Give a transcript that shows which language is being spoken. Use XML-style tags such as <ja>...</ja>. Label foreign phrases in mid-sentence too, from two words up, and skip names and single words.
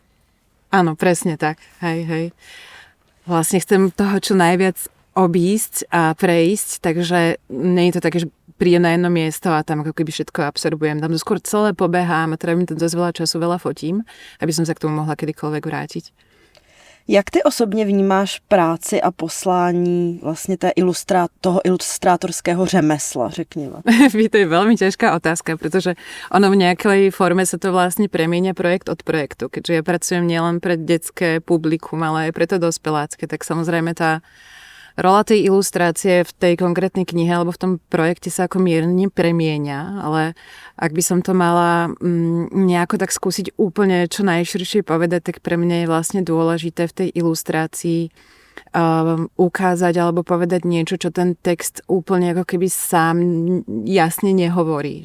<sk>Áno, presne tak. Hej. Vlastne chcem toho čo najviac obísť a prejsť, takže nie je to také, že prídem na jedno miesto a tam ako keby všetko absorbujem. Tam to skôr celé pobehám a trávim tam dosť veľa času, veľa fotím, aby som sa k tomu mohla kedykoľvek vrátiť.</sk> <cs>Jak ty osobně vnímáš práci a poslání vlastně toho ilustrátorského řemesla, řekněme?</cs> <sk>To je veľmi ťažká otázka, pretože ono v nejakej forme sa to vlastne premieňa projekt od projektu. Keďže ja pracujem nielen pre detské publikum, ale aj pre to dospelácké, tak samozrejme tá rola tej ilustrácie v tej konkrétnej knihe alebo v tom projekte sa ako mierne premieňa, ale ak by som to mala nejako tak skúsiť úplne čo najširšie povedať, tak pre mňa je vlastne dôležité v tej ilustrácii ukázať alebo povedať niečo, čo ten text úplne ako keby sám jasne nehovorí.</sk>